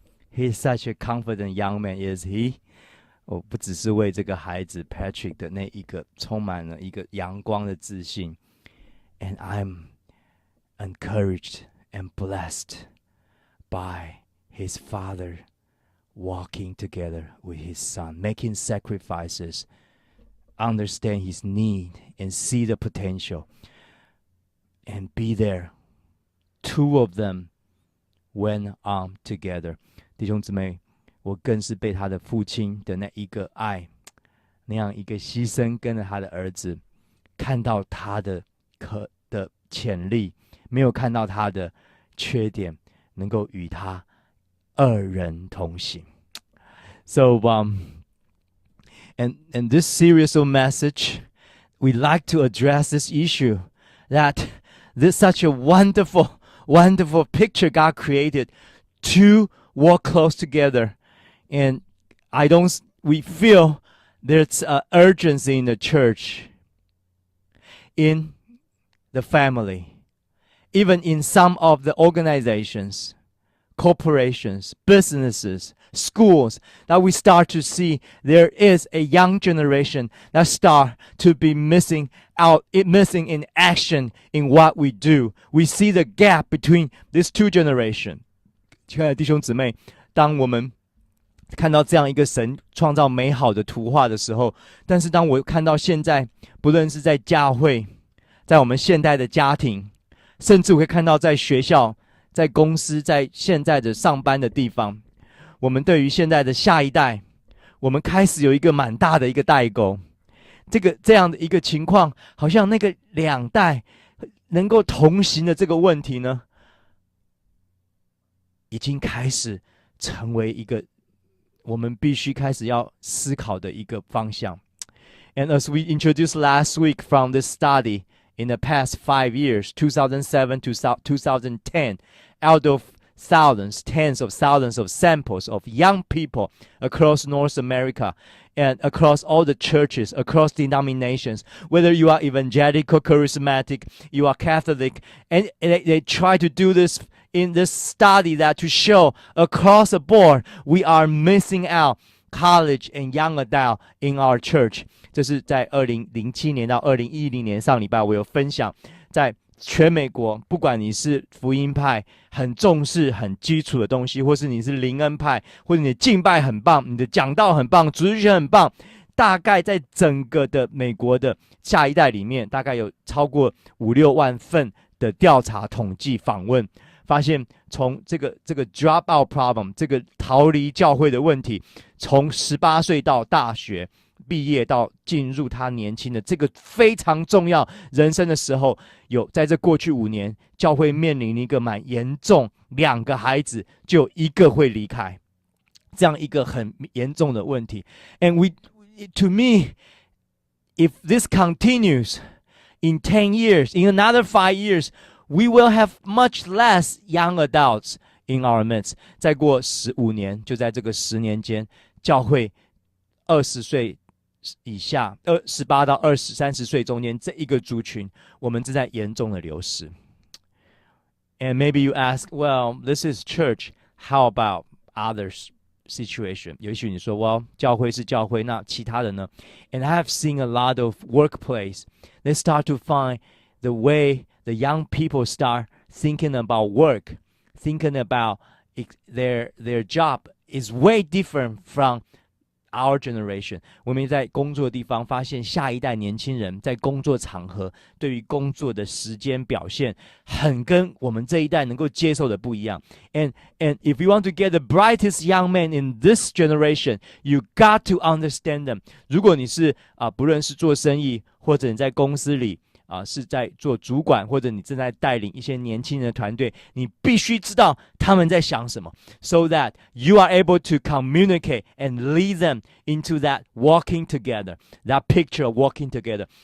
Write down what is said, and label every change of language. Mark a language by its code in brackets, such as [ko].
[en] He's such a confident young man, is he? [zh] 我不只是为这个孩子 Patrick 的那一个充满了一个阳光的自信 [en] ，and I'm encouraged and blessed by his father walking together with his son, making sacrifices, understand his need and see the potential, and be there. Two of them went on together. [zh] 弟兄姊妹，我更是被他的父亲的那一个爱，那样一个牺牲，跟着他的儿子，看到他的潜力，没有看到他的缺点，能够与他二人同行。 [en] So and this series of message, we like to address this issue that this such a wonderful picture God created to walk close together, and we feel there's an urgency in the church, in the family, even in some of the organizations, corporations, businesses, schools, that we start to see there is a young generation that start to be missing in action in what we do. We see the gap between these two generations. [zh] 亲爱的弟兄姊妹，当我们看到这样一个神创造美好的图画的时候，但是当我看到现在，不论是在教会，在我们现代的家庭，甚至我会看到在学校、在公司、在现在的上班的地方，我们对于现在的下一代，我们开始有一个蛮大的一个代沟。这样的一个情况，好像那个两代能够同行的这个问题呢，已经开始成为一个我们必须开始要思考的一个方向。 [en] And as we introduced last week from this study, in the past 5 years, 2007 to 2010, out of thousands, tens of thousands of samples of young people across North America and across all the churches, across denominations, whether you are evangelical, charismatic, you are Catholic, and they try to do this in this study that to show across the board we are missing out college and young adult in our church. [zh] 这是在2007年到2010年上礼拜我有分享，在全美国，不管你是福音派，很重视很基础的东西，或是你是灵恩派，或者你的敬拜很棒，你的讲道很棒，主日学很棒，大概在整个的美国的下一代里面，大概有超过5-6万份的调查统计访问，发现从这个 [en] drop out problem [zh] 这个逃离教会的问题，从18岁到大学毕业到进入他年轻的这个非常重要人生的时候，有在这过去5年，教会面临一个蛮严重，2个孩子就有1个会离开，这样一个很严重的问题。 [en] And to me, if this continues in 10 years, in another 5 years, we will have much less young adults in our midst. [zh] 再过15年，就在这个10年间，教会20岁以下，18到20、30岁中间这一个族群，我们正在严重的流失。 [en] And maybe you ask, well, this is church. How about others? Situation. [zh] 也许你说 well 教会是教会，那其他的呢？ [en] And I have seen a lot of workplace. They start to find the way the young people start thinking about work, thinking about their job is way different from our generation. [zh] 我们在工作的地方发现下一代年轻人在工作场合对于工作的时间表现很跟我们这一代能够接受的不一样。 [en] And if you want to get the brightest young men in this generation, you got to understand them. [zh] 如果你是不论是做生意，或者你在公司里是在做主管，或者你正在带领一些年轻人的团队，你必须知道他们在想什么 [en] so that you are able to communicate and lead them into that walking together, that picture of walking together.